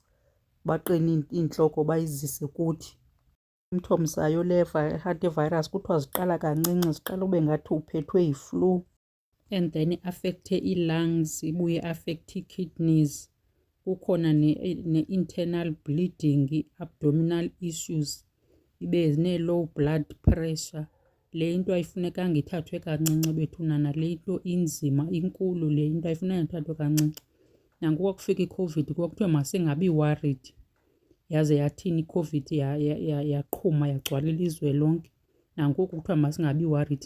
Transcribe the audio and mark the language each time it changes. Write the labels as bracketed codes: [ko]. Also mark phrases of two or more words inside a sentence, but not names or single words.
[xh] Baqine iintloko bayizise kuthi. Umthomsayo le hantavirus kuthiwa ziqala kancinci, ziqala ube ngathi uphethwe yi-flu [en] and then [xh] affecte ii-lungs, ibuye affecte ii-kidneys. [en] Kukhona ne-internal bleeding, abdominal issues, ibe nee-low blood pressure. [xh] Le into ayifunekanga ithathwe kancinci bethunana, le into inzima inkulu, le into ayifunekanga ithathwe kancinci. Nangoku kufika i-COVID kwakuthiwa masingabi worried, yaze yathini i-COVID yaqhuma yagcwala ilizwe lonke. Nangoku kuthiwa masingabi worried.